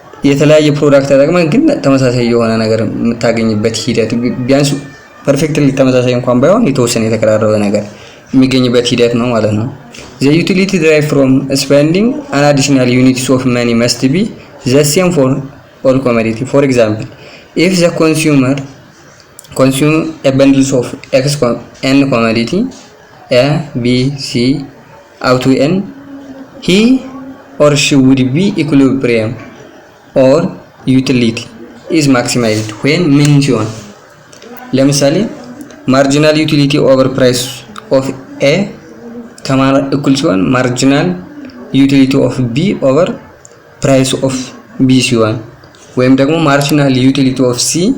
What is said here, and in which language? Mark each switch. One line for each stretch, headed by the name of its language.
Amharic: የተለያየ ፕሮዳክት ተጠቅመህ ግን ተመሳሳይ የሆነ ነገር የምታገኝበት ሂደት ቢያንስ ፐርፌክትሊ ተመሳሳይ እንኳን ባይሆን የተወሰነ የተቀራረበ ነገር የሚገኝበት ሂደት ነው ማለት ነው።
English: the utility derived from spending an additional units of money must be the same for all commodity. For example, if the consumer consume a bundle of n commodity A, B, C up to n, he or she would be equilibrium or utility is maximized when
Amharic: ምን ሲሆን ለምሳሌ
English: marginal utility over price of A
Amharic: ከማን እኩል ሲሆን
English: marginal utility of B over price of B
Amharic: ሲሆን ወይም ደግሞ
English: marginal utility of C